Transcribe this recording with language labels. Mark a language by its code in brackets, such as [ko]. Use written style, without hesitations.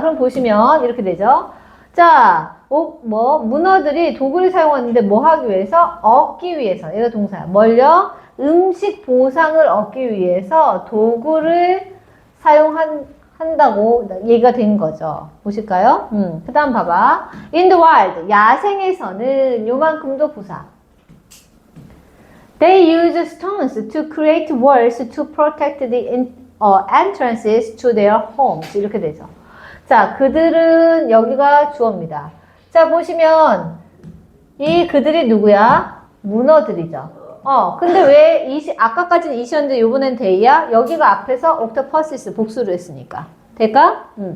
[ko] 그럼 보시면 이렇게 되죠. 자, 문어들이 도구를 사용하는데 뭐 하기 위해서? 얻기 위해서. 얘가 동사야. 뭘요? 음식 보상을 얻기 위해서 도구를 사용한다고 얘기가 된 거죠. 보실까요? 그 다음 봐봐. [en] In the wild. [ko] 야생에서는 요만큼도 부사. [en] They use stones to create walls to protect the entrances to their homes. [ko] 이렇게 되죠. 자, 그들은 여기가 주어입니다. 자, 보시면 이 그들이 누구야? 문어들이죠. 근데 왜 아까까지는 이시였는데 요번엔 데이야? 여기가 앞에서 octopuses 복수를 했으니까. 될까?